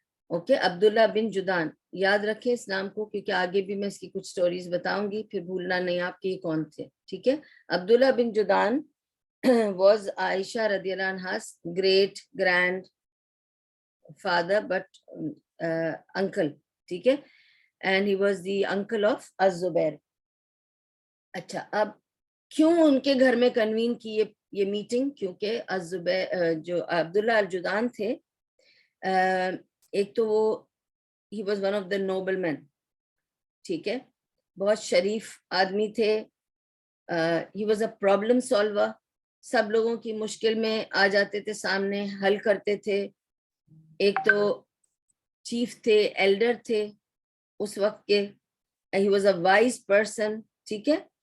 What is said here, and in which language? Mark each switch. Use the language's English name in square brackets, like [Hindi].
[Urdu] Okay, عبداللہ بن جدعان, یاد رکھیں اس نام کو کیونکہ آگے بھی میں اس کی کچھ سٹوریز بتاؤں گی, پھر بھولنا نہیں آپ کے یہ کون تھے, ٹھیک ہے. [English] Abdullah bin Judan was Aisha رضی اللہ عنہ's great grand father but uncle, [Urdu] ٹھیک ہے, [English] and he was the uncle of al Zubayr. [Urdu] اچھا, اب کیوں ان کے گھر میں کنوین کی یہ میٹنگ؟ کیونکہ الزبیر جو عبداللہ الجدعان تھے, ایک تو وہ [English] he was one of the noble men, [Urdu] ٹھیک ہے, بہت شریف آدمی تھے, [English] he was a problem solver. [Urdu] سب لوگوں کی مشکل میں آ جاتے تھے سامنے, حل کرتے تھے. ایک تو چیف تھے, ایلڈر تھے اس وقت کے. [English] he was a wise person, [Urdu] ٹھیک ہے.